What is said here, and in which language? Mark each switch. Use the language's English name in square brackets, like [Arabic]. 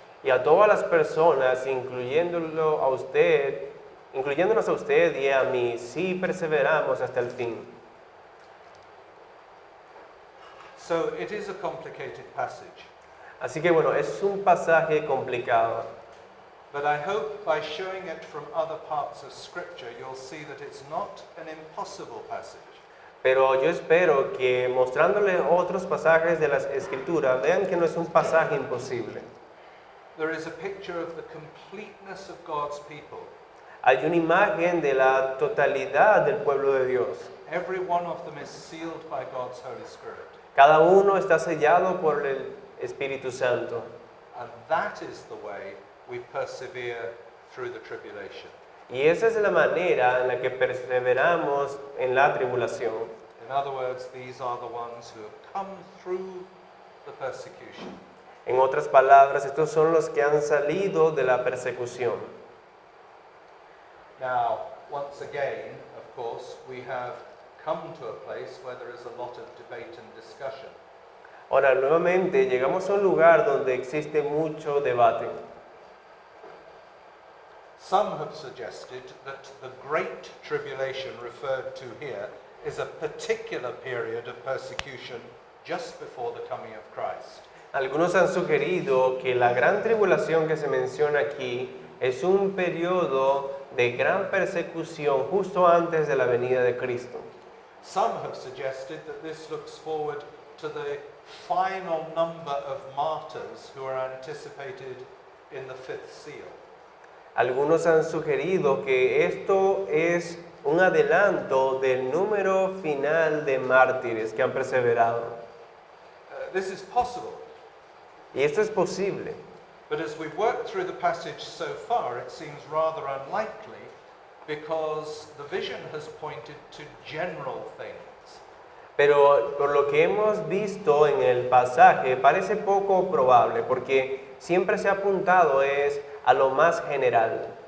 [Spanish] y a todas las personas, incluyéndolo a usted, incluyéndonos a usted y a mí, si perseveramos hasta el fin. [English] So it is a complicated passage. [Spanish] Así que bueno, es un pasaje complicado. [English] But I hope by showing it from other parts of Scripture, you'll see that it's not an impossible passage. [Spanish] Pero yo espero que mostrándole otros pasajes de las Escrituras, vean que no es un pasaje imposible. [English] There is a picture of the completeness of God's people. [Spanish] Hay una imagen de la totalidad del pueblo de Dios. [English] Every one of them is sealed by God's Holy Spirit. [Spanish] Cada uno está sellado por el Espíritu Santo. [English] And that is the way we persevere through the tribulation. [Spanish] Y esa es la manera en la que perseveramos en la tribulación. [English] In other words, these are the ones who have come through the persecution. [Spanish] En otras palabras, estos son los que han salido de la persecución. [English] Now, once again, of course, we have come to a place where there is a lot of debate and discussion. [Spanish] Ahora, nuevamente, llegamos a un lugar donde existe mucho debate. [English] Some have suggested that the great tribulation referred to here is a particular period of persecution just before the coming of Christ. [Spanish] Algunos han sugerido que la gran tribulación que se menciona aquí es un periodo de gran persecución justo antes de la venida de Cristo. [English] Some have suggested that this looks forward to the final number of martyrs who are anticipated in the 5th seal. [Spanish] Algunos han sugerido que esto es un adelanto del número final de mártires que han perseverado. [English] This is possible, [Spanish] Y esto es posible. [English] but as we've worked through the passage so far, it seems rather unlikely because the vision has pointed to general things. [Spanish] Pero por lo que hemos visto en el pasaje parece poco probable porque siempre se ha apuntado es a lo más general.